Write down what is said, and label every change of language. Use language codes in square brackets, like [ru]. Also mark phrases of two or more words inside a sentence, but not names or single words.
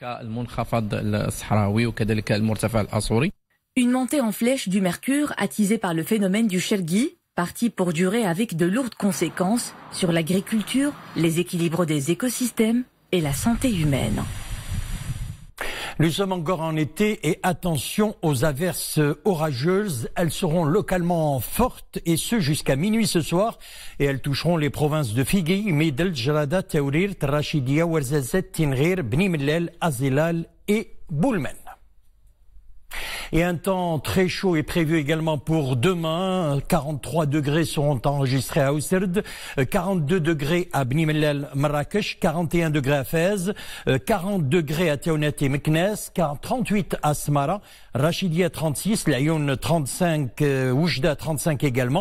[fr] Une montée en flèche du mercure attisée par le phénomène du Chelgi, parti pour durer avec de lourdes conséquences sur l'agriculture, les équilibres des écosystèmes et la santé humaine. Nous sommes encore en été et attention aux averses orageuses. Elles seront localement fortes et ce jusqu'à minuit ce soir. Et elles toucheront les provinces de Figui, Midel, Jarada, Taourir, Rachidia, Ouarzazet, Tinrir, Bni Mellel, Azilal et Boulmen. Et un temps très chaud est prévu également pour demain. 43 degrés seront enregistrés à Ousserd, 42 degrés à Bni Mellel, Marrakech, 41 degrés à Fès, 40 degrés à Taounet et Meknes, 38 à Smara, Rachidia 36, Laayoune 35, Oujda 35 également.